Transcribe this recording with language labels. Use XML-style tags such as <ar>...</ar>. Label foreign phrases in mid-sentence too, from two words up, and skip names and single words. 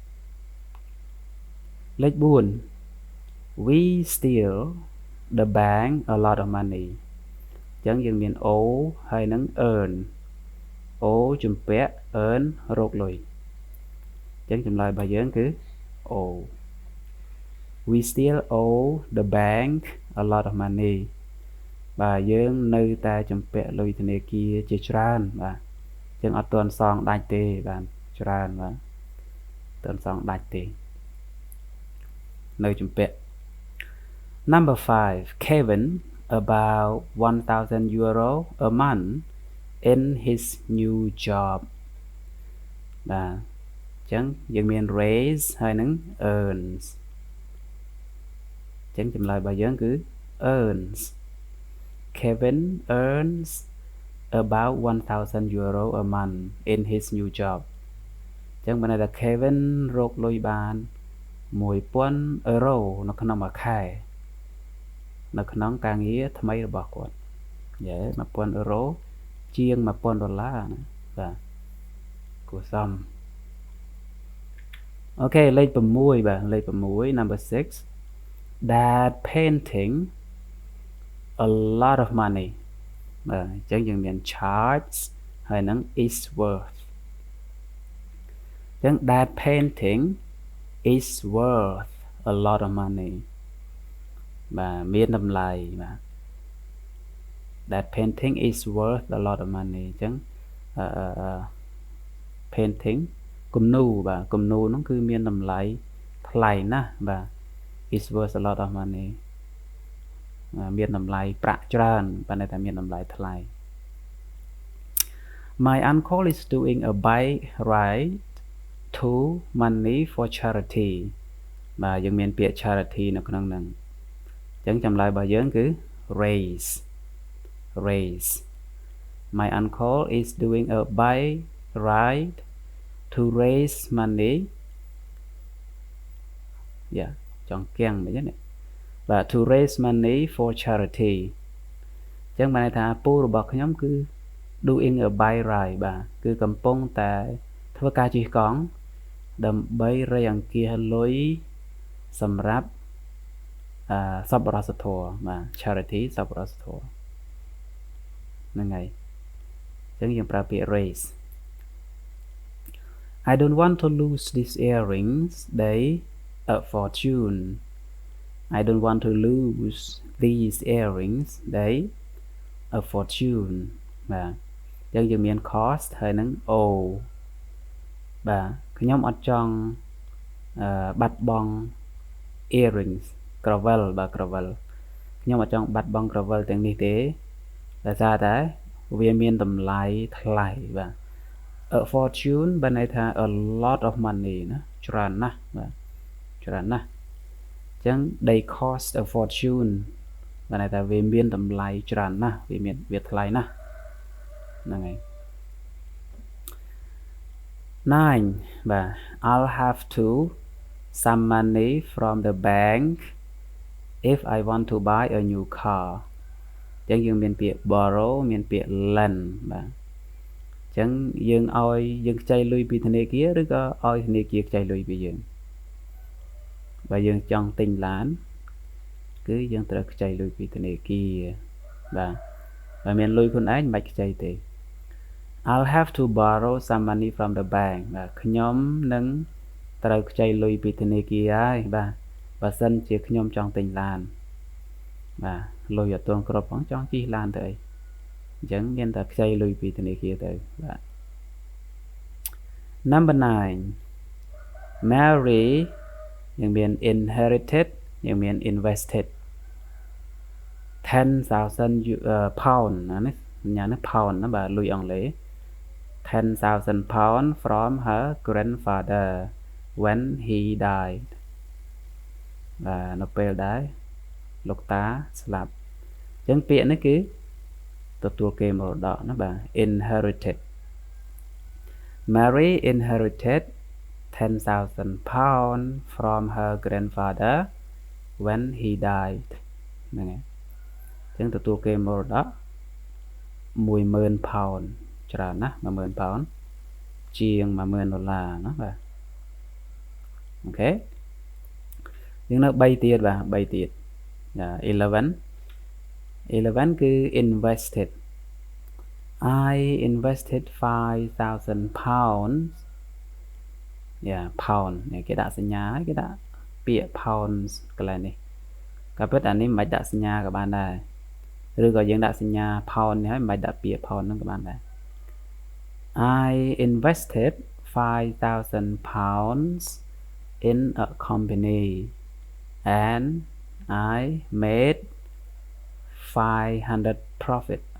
<en>លេខ4 we steal the bank a lot of money</en> <km>អញ្ចឹងយើងមាន</km> <en>O ហើយនឹង earn O ជំពាក់ earn រ</en> <km>កលុយអញ្ចឹងចម្លើយរបស់យើងគឺ</km> <en>O we still owe the bank a lot of money</en> <km>បាទយើងនៅតែជំពាក់លុយធនាគារជាច្រើនបាទអញ្ចឹងអត់ទាន់សងដាច់ទេបាទច្រើនបាទទាន់សងដាច់ទេនៅជំពាក់</km> <en>Number 5 Kevin about 1,000 euro a month in his new job</en> <km>បាទអញ្ចឹងយើងមាន raise ហើយនឹង earns អញ្ចឹងចម្លើយរបស់យើងគឺ</km> <en>earns Kevin earns about 1,000 euro a month in his new job</en> <km>អញ្ចឹងបានន័យថា Kevin រកលុយបាន1,000 euro នៅក្នុងមួយខែនៅក្នុងការងារថ្មីរបស់គាត់យេ 1,000 euro ជាង 1,000 ដុល្លារណាបាទគួរសម អូខេលេខ6បាទលេខ6</km> <en>number 6 that painting a lot of money</en> <km>បាទអញ្ចឹងយើងមាន</km> <en>charge ហើយនឹង is worth</en> <km>អញ្ចឹង</km> <en>that painting is worth a lot of money</en> <km>បាទមានតម្លៃបាទ</km> <en>that painting is worth a lot of money</en> <km>អញ្ចឹងpainting គំនូរបាទគំនូរហ្នឹងគឺមានតម្លៃថ្លៃណាស់បាទ</km> <en>is worth a lot of money</en> <km>មានតម្លៃប្រាក់ច្រើនប៉ុន្តែមានតម្លៃថ្លៃ</km> <en>My uncle is doing a bike ride to money for charity</en> <km>បាទយើងមានពាក្យ</km> <en>charity</en> <km>នៅក្នុងហ្នឹងអញ្ចឹងចម្លើយរបស់យើងគឺ</km> <en>raise My uncle is doing a bike ride to raise money</en> <km>ចង់គៀងមិនទេ បាទ</km> <en>to raise money for charity</en> <km>អញ្ចឹងបានន័យថាពូរបស់ខ្ញុំគឺ</km> <en>doing a bike ride</en> <km>បាទគឺកំពុងតែធ្វើការជិះកង់ដើម្បីរៃអង្គាសលុយសម្រាប់សប្បុរសធម៌បាទ charity សប្បុរសធម៌ហ្នឹងហើយអញ្ចឹងយើងប្រើពាក្យ raise</km> <en>I don't want to lose these earrings they a fortune I don't want to lose these earrings they a fortune បាទ</en> <km>អញ្ចឹងយើងមាន cost ហើយនឹង o បាទខ្ញុំអត់ចង់បាត់បង់</km> <en>earrings gravel</en> <km>បាទ gravel ខ្ញុំអត់ចង់បាត់បង់ gravel ទាំងនេះទេដោយសារតែវាមានតម្លៃថ្លៃបាទ</km> <en>a fortune</en> <km>បានន័យថា</km> <en>a lot of money</en> <km>ណាច្រើនណាស់បាទច្រើនណាស់អញ្ចឹង</km> <en>they cost a fortune</en> <km>បានន័យថាវាមានតម្លៃច្រើនណាស់វាថ្លៃណាស់ហ្នឹងហើយ</km> <en>9 បាទ I'll have to some money from the bank if I want to buy a new car</en> <km>អញ្ចឹងយើងមានពាក្យ</km> <en>borrow</en> <km>មានពាក្យ</km> <en>lend</en> <km>បាទអញ្ចឹងយើងខ្ចីលុយ ពីធនាគារឬក៏ឲ្យធនាគារខ្ចីលុយពីយើងបើយើងចង់ទិញឡានគឺយើងត្រូវខ្ចីលុយ ពីធនាគារបាទបើមានលុយខ្លួនឯងមិនបាច់ខ្ចីទេ</km> <en>I'll have to borrow some money from the bank</en> <km>បាទខ្ញុំនឹងត្រូវខ្ចីលុយពីធនាគារហើយបាទបើសិនជាខ្ញុំចង់ទិញឡានបាទលុយអត់ទាន់គ្រប់ផងចង់ជិះឡានទៅអីអញ្ចឹងមានតែខ្ចីលុយពីធនាគារទៅបាទ Number 9 Mary យើងមាន inherited យើងមាន invested</km> <en>10,000 pound នេះសញ្ញានេះ pound ណាបាទលុយអង់គ្លេស 10,000 pound from her grandfather when he died</en> <km>បាទនៅពេលដែលលោកតាស្លាប់អញ្ចឹងពាក្យនេះគឺទទួលគេមរតកណាបាទ inherited</km> <en>Mary inherited 10,000 pound from her grandfather when he died ហ្នឹង</en> <km>ហើយអញ្ចឹងទទួលគេមរតក 10,000 pound ច្រើនណាស់ 10,000 pound ជាង $10,000 ណាបាទអូខេយើងនៅ3ទៀតបាទ3ទៀត11គឺ invested</km> <en>I invested 5,000 pounds</en> <km>pound គេដាក់សញ្ញាហើយគេដាក់ពាក្យ pounds កន្លែងនេះក៏ពិតអានេះមិនបាច់ដាក់សញ្ញាក៏បានដែរឬក៏យើងដាក់សញ្ញា pound នេះហើយមិនបាច់ដាក់ពាក្យ pound ហ្នឹងក៏បានដែរ</km> <en>I invested 5,000 pounds in a company and I made 500 profit</en>